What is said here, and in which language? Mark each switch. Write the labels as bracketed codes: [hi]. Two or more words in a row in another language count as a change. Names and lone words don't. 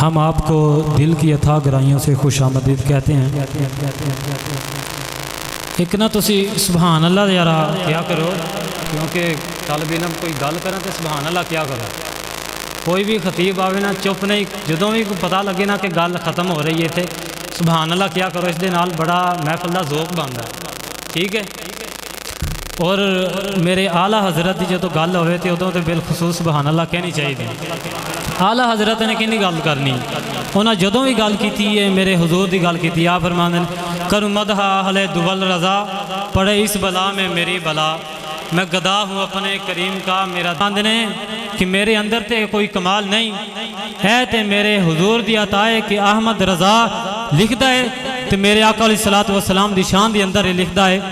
[ur] ہم آپ کو دل کی اتھا گرائیوں سے خوش آمدید کہتے ہیں. [pa] ایک نہ تسی [ar] سبحان اللہ [pa] یارا کیا کرو, کیونکہ طالب علم کوئی گل کریں تو [ar] سبحان اللہ [pa] کیا کرو. کوئی بھی خطیب آوے نا چپ نہیں، جدوں بھی پتہ لگے نا کہ گل ختم ہو رہی ہے اتنے [ar] سبحان اللہ [pa] کیا کرو، اس دے نال بڑا محفل دا ذوق بندا ہے، ٹھیک ہے۔ اور میرے اعلیٰ حضرت کی جدوں گل ہوئے تو ادوں تو بالخصوص [ar] سبحان اللہ [pa] کہنی چاہیے۔ اعلیٰ حضرت نے کنی گل کرنی، انہاں جدوں بھی گل کیتی ہے میرے حضور دی گل کیتی، آپ فرماندے [ur] کروں مدح اہل دول رضا، پڑے اس بلا میں میری بلا، میں گدا ہوں اپنے کریم کا [pa] میرا نے کہ میرے اندر تے کوئی کمال نہیں ہے، تے میرے حضور دی عطا ہے کہ احمد رضا لکھدا ہے، تے میرے آقا [ar] علیہ الصلوۃ والسلام [pa] دی شان دی اندر لکھدا ہے۔